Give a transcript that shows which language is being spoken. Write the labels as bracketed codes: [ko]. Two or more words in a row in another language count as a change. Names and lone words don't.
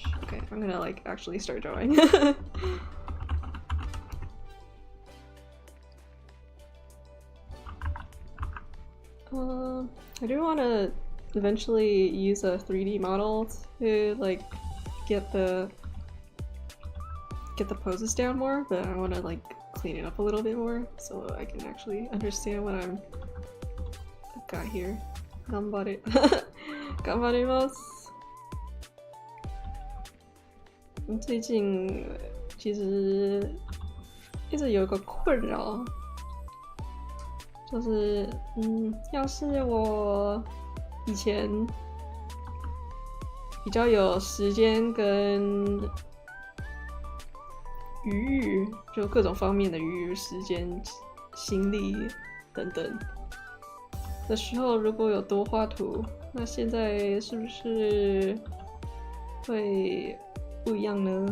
[en] Okay, I'm gonna like actually start drawing. I do want to eventually use a 3D model to like get the poses down more, but I want to like clean it up a little bit more so I can actually understand what I've got here. [ja] 頑張ります。 [zh] 最近其实一直有一个困扰，就是要是我以前比较有时间跟余裕，就各种方面的余裕，时间、心力等等的时候，如果有多画图，那现在是不是会不一样呢？